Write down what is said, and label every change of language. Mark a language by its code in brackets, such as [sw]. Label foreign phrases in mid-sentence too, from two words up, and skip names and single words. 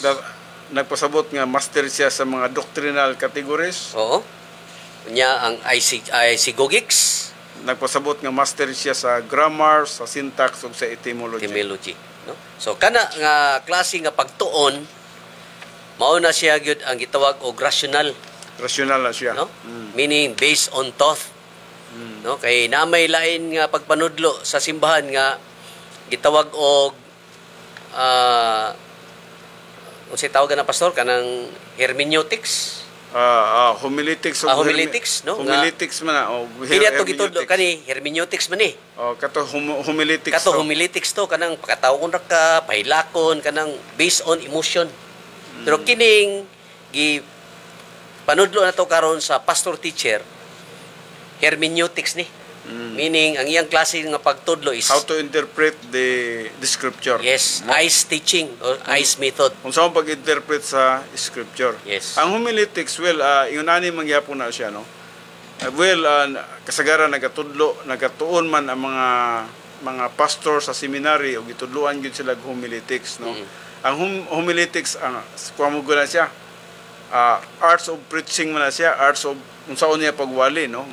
[ceb] Nagpasabot nga master siya sa mga [en] doctrinal categories. [ceb] Oo. Nya ang IC Gogics. Nagpasabot nga master siya sa grammar, sa syntax ug sa etymology. Etymology, no? So kana nga klase nga pagtuon mao na siya gyud ang gitawag og rational, Rational na siya. no? [en] Meaning based on thought. [ceb] No, kay namay lain nga pagpanudlo sa simbahan nga gitawag og unsay tawag na pastor kanang hermeneutics. Homiletics Homiletics, no? Homiletics man na. Kini ato gitudlo kani hermeneutics man ni. Kato homiletics. Kato homiletics to kanang pakatawon ra ka, pahilakon kanang [en] based on emotion. [ceb] Pero kining gi panudlo na to karon sa pastor teacher hermeneutics ni. Meaning ang iyang klase nga pagtudlo is [en] How to interpret the scripture. yes, ICE teaching or ICE method. [ceb] Kung saan pag-interpret sa scripture. Yes. Ang homiletics, well, yun ani mangyapon na siya, no? Kasagaran nagatuon man ang mga pastor sa seminary o gitudluan gyud sila homiletics, no? Ang homiletics kuha mo gula siya. [en] Arts of preaching [ceb] man na siya, [en] arts of [ceb] unsaon niya pagwali, no?